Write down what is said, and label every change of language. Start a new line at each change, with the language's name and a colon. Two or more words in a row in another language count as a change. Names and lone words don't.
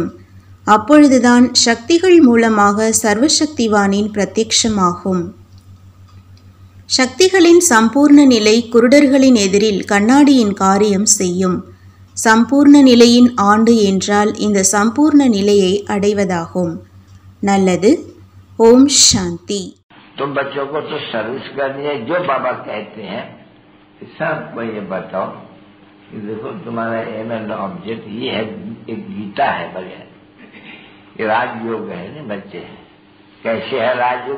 Tamil: அப்பொழுதுதான் சக்திகள் மூலமாக சர்வசக்திவானின் பிரத்யக்ஷமாகும். சக்திகளின் சம்பூர்ண நிலை குருடர்களின் எதிரில் கண்ணாடியின் காரியம் செய்யும். சம்பூர்ண நிலையின் ஆண்டு என்றால் இந்த சம்பூர்ண நிலையை அடைவதாகும். நல்லது.
Hindi: ओम शांति। तुम बच्चों को तो सर्विस करनी है, जो बाबा कहते हैं सबको ये बताओ कि देखो तुम्हारा
English: aim and object
Hindi: ये है, एक गीता है बढ़िया, ये राजयोग है ना बच्चे। कैसे है राजयोग?